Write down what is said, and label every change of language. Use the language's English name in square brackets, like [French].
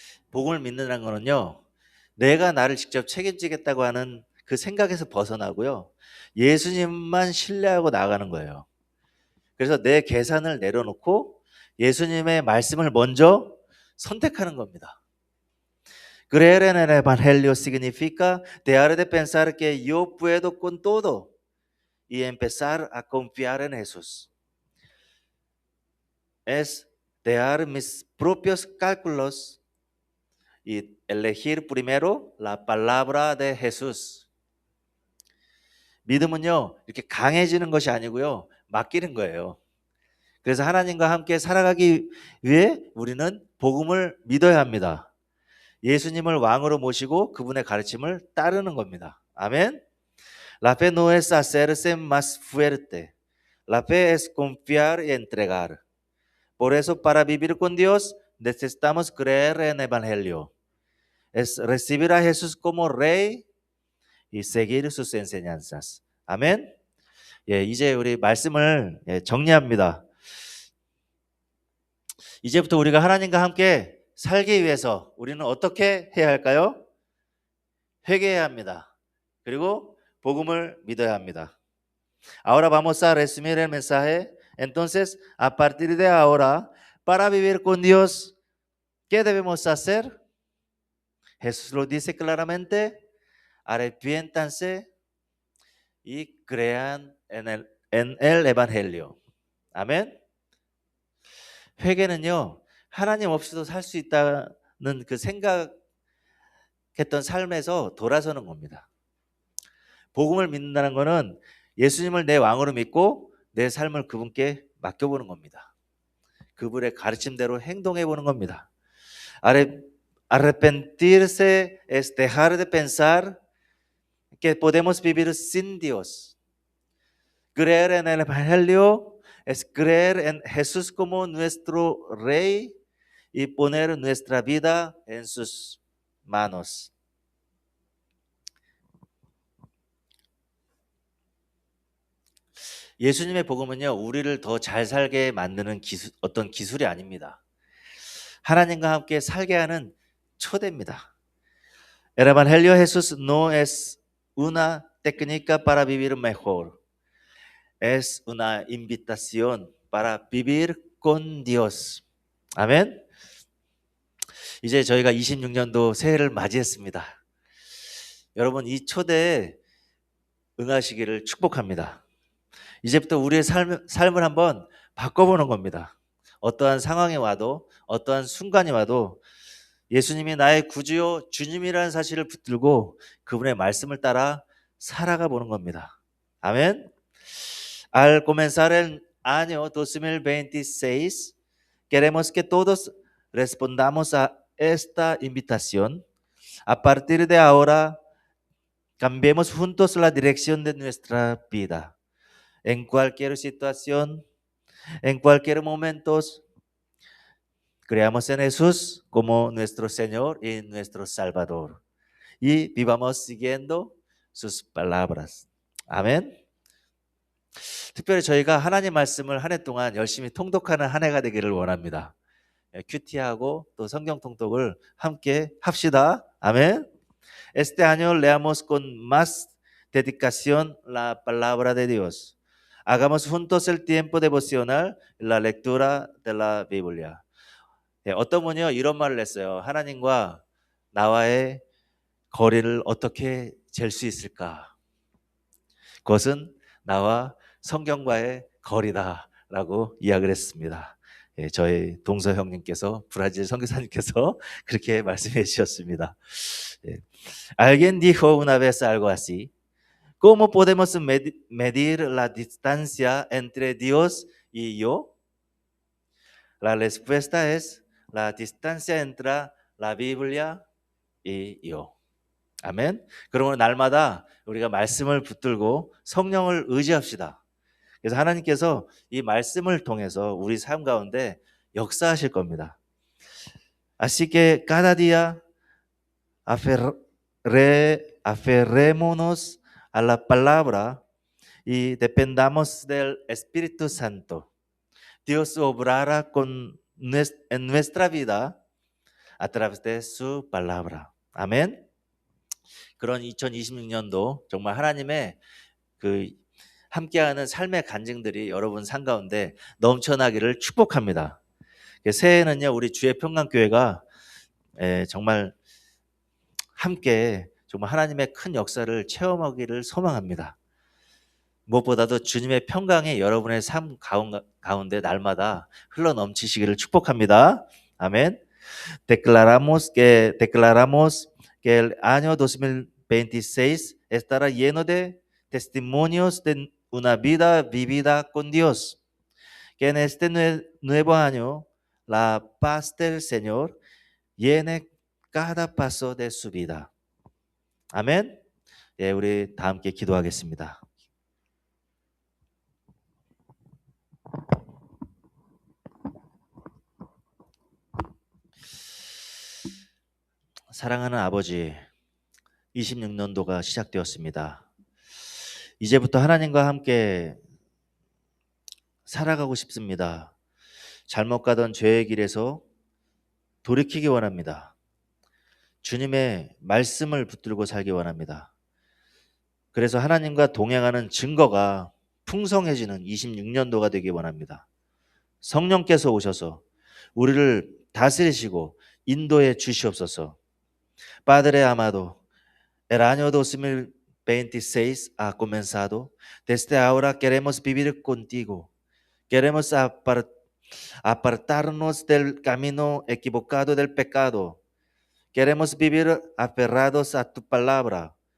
[Korean] 복음을 믿는다는 거는요, 내가 나를 직접 책임지겠다고 하는 그 생각에서 벗어나고요, 예수님만 신뢰하고 나가는 거예요. 그래서 내 계산을 내려놓고 예수님의 말씀을 먼저 선택하는 겁니다. [Spanish] Creer en el Evangelio significa dejar de pensar que yo puedo con todo y empezar a confiar en Jesús. Es dejar mis propios cálculos y elegir primero la palabra de Jesús. [Korean] 믿음은요, 이렇게 강해지는 것이 아니고요, 맡기는 거예요. 그래서 하나님과 함께 살아가기 위해 우리는 복음을 믿어야 합니다. 예수님을 왕으로 모시고 그분의 가르침을 따르는 겁니다. 아멘. [Spanish] La fe no es hacerse más fuerte. La fe es confiar y entregar. Por eso, para vivir con Dios, necesitamos creer en el Evangelio. Es recibir a Jesús como Rey y seguir sus enseñanzas. [Korean] 아멘. 이제 우리 말씀을 정리합니다. 이제부터 우리가 하나님과 함께 살기 위해서 우리는 어떻게 해야 할까요? 회개해야 합니다. 그리고 복음을 믿어야 합니다. [Spanish] Ahora vamos a resumir el mensaje. Entonces, a partir de ahora, para vivir con Dios, ¿qué debemos hacer? Jesús lo dice claramente, arrepiéntanse y crean en el Evangelio. [Korean] 아멘. 회개는요, 하나님 없이도 살 수 있다는 그 생각했던 삶에서 돌아서는 겁니다. 복음을 믿는다는 것은 예수님을 내 왕으로 믿고 내 삶을 그분께 맡겨보는 겁니다. 그분의 가르침대로 행동해보는 겁니다. [Spanish] Arrepentirse es dejar de pensar que podemos vivir sin Dios. Creer en el Evangelio es creer en Jesús como nuestro Rey y poner nuestra vida en sus manos. [Korean] 예수님의 복음은요, 우리를 더 잘 살게 만드는 어떤 기술이 아닙니다. 하나님과 함께 살게 하는 초대입니다. [Spanish] El Evangelio de Jesús no es una técnica para vivir mejor. Es una invitación para vivir con Dios. [Korean] 아멘. 이제 저희가 26년도 새해를 맞이했습니다. 여러분, 이 초대에 응하시기를 축복합니다. 이제부터 우리의 삶을 한번 바꿔보는 겁니다. 어떠한 상황이 와도, 어떠한 순간이 와도 예수님이 나의 구주요 주님이라는 사실을 붙들고 그분의 말씀을 따라 살아가 보는 겁니다. 아멘. [Spanish] Al comenzar el año 2026, queremos que todos respondamos a esta invitación. A partir de ahora, cambiemos juntos la dirección de nuestra vida. En cualquier situación, en cualquier momento, creamos en Jesús como nuestro Señor y nuestro Salvador. Y vivamos siguiendo sus palabras. [Korean] 아멘. 특별히 저희가 하나님 말씀을 한 해 동안 열심히 통독하는 한 해가 되기를 원합니다. 큐티하고 또 성경 통독을 함께 합시다. 아멘. [Spanish] Este año leamos con más dedicación la palabra de Dios. Hagamos juntos el tiempo devocional, la lectura de la Biblia. [Korean] 어떤 분이요 이런 말을 했어요. 하나님과 나와의 거리를 어떻게 잴 수 있을까? 그것은 나와 성경과의 거리다라고 이야기를 했습니다. 저희 동서 형님께서 브라질 선교사님께서 그렇게 말씀해 주셨습니다. [Spanish] Alguien dijo una vez algo así. ¿Cómo podemos medir la distancia entre Dios y yo? La respuesta es la distancia entre la Biblia y yo. [Korean] 아멘. 그러므로 날마다 우리가 말씀을 붙들고 성령을 의지합시다. 그래서 하나님께서 이 말씀을 통해서 우리 삶 가운데 역사하실 겁니다. [Spanish] Así que cada día aferrémonos a la palabra y dependamos del Espíritu Santo. Dios obrará en nuestra vida a través de su palabra. [Korean] 아멘. 그런 2026년도 정말 하나님의 그 함께하는 삶의 간증들이 여러분 삶 가운데 넘쳐나기를 축복합니다. 새해에는요 우리 주의 평강교회가 정말 함께 정말 하나님의 큰 역사를 체험하기를 소망합니다. 무엇보다도 주님의 평강이 여러분의 삶 가운데 날마다 흘러넘치시기를 축복합니다. 아멘. [Spanish] Declaramos que el año 2026 estará lleno de testimonios de una vida vivida con Dios. Que en este nuevo año la paz del Señor llene cada paso de su vida. [Korean] 아멘. 예, 우리 다 함께 기도하겠습니다. 사랑하는 아버지, 26년도가 시작되었습니다. 이제부터 하나님과 함께 살아가고 싶습니다. 잘못 가던 죄의 길에서 돌이키기 원합니다. 주님의 말씀을 붙들고 살기 원합니다. 그래서 하나님과 동행하는 증거가 풍성해지는 26년도가 되기 원합니다. 성령께서 오셔서 우리를 다스리시고 인도해 주시옵소서. [Spanish] Padre amado, el año 2026 ha comenzado. Desde ahora queremos vivir contigo. Queremos apartarnos del camino equivocado del pecado. Queremos vivir aferrados a tu palabra.